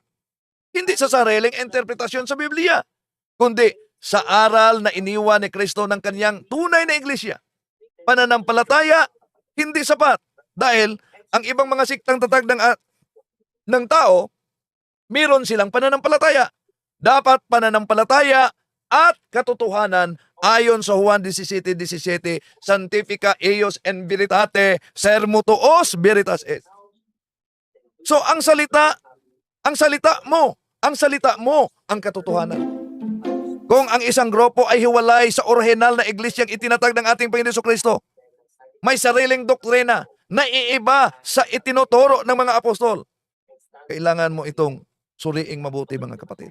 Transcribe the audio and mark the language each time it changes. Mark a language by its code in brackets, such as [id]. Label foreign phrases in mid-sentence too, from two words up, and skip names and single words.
[tl] Hindi sa sariling interpretasyon sa Biblia, kundi sa aral na iniwan ni Kristo ng kanyang tunay na iglesia. Pananampalataya, hindi sapat. Dahil ang ibang mga siktang tatag ng tao, meron silang pananampalataya. Dapat pananampalataya at katotohanan ayon sa Juan 17:17, [la] Sanctifica eius in veritate, sermo tuos veritas est. [tl] So ang salita mo ang katotohanan. Kung ang isang grupo ay hiwalay sa orihinal na iglesyang itinatag ng ating Panginoon Jesucristo, may sariling doktrina na iiba sa itinuturo ng mga apostol, kailangan mo itong suriing mabuti, mga kapatid.